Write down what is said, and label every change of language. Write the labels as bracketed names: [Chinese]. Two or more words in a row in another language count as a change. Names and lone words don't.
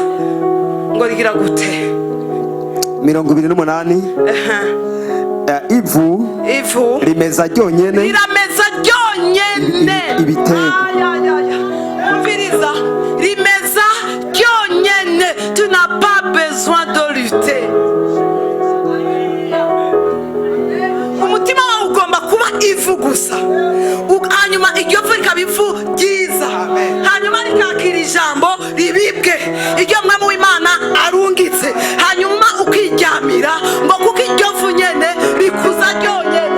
[Rundi] Ngo rigira gute? 28. Ivu rimeza ryonyene, rirameza ryonyene ibitego. Umviriza, rimeza ryonyene. [French] Tu n'as pas besoin de lutter. [Rundi] Umutima wawe ugomba kuba ivu gusa, hanyuma iryo vu rikaba ivu ryiza, hanyuma rikakira ijambo ribibwe, iryo mwami w'Imana arungitse, hanyuma ukiryamira, ngo kuko iryo vu nyene rikuza ryonyene.